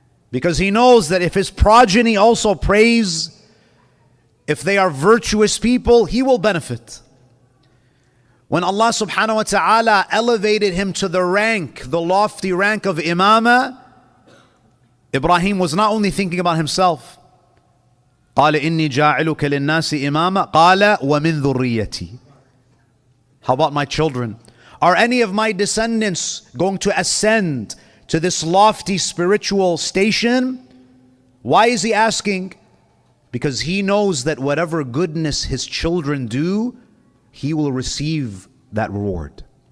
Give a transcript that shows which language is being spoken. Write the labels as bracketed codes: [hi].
[en] Because he knows that if his progeny also prays, if they are virtuous people, he will benefit. When Allah subhanahu wa ta'ala elevated him to the rank, the lofty rank of imama, Ibrahim was not only thinking about himself. [ar] قال إني جاعلك للناس إماما قال ومن ذريتي. [en] How about my children? Are any of my descendants going to ascend to this lofty spiritual station? Why is he asking? Because he knows that whatever goodness his children do, he will receive that reward.